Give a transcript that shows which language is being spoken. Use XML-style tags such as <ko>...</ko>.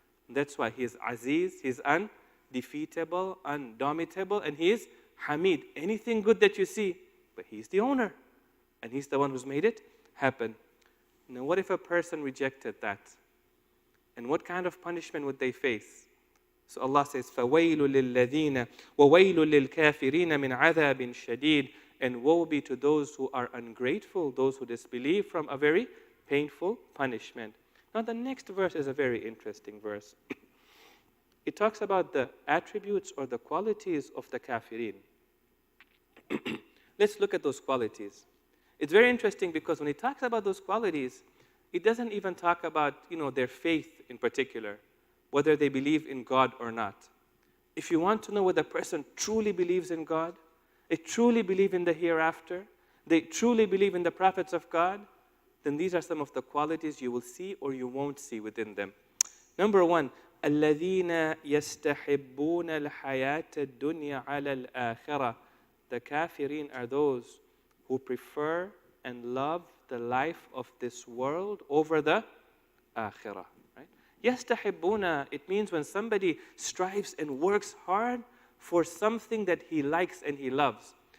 <en>That's why He is Aziz, He is undefeatable, undomitable, and He is Hamid. Anything good that you see, but He's the owner, and He's the one who's made it happen. Now, what if a person rejected that? And what kind of punishment would they face? So Allah says,</en> <ar>فَوَيْلُ لِلَّذِينَ وَوَيْلُ لِلْكَافِرِينَ مِنْ عَذَابٍ شَدِيدٍ.</ar> <en>And woe be to those who are ungrateful, those who disbelieve, from a very painful punishment. Now the next verse is a very interesting verse. It talks about the attributes or the qualities of the kafirin. Let's look at those qualities. It's very interesting because when it talks about those qualities, it doesn't even talk about, their faith in particular, whether they believe in God or not. If you want to know whether a person truly believes in God, they truly believe in the hereafter, they truly believe in the prophets of God, then these are some of the qualities you will see or you won't see within them. Number one,</en> <ar>الَّذِينَ يَسْتَحِبُّونَ الْحَيَاةَ الدُّنْيَا عَلَى الْآخِرَةِ.</ar> <en>The kafirin are those who prefer and love the life of this world over the akhirah. Right? يَسْتَحِبُّونَ, it means when somebody strives and works hard for something that he likes and he loves.</en>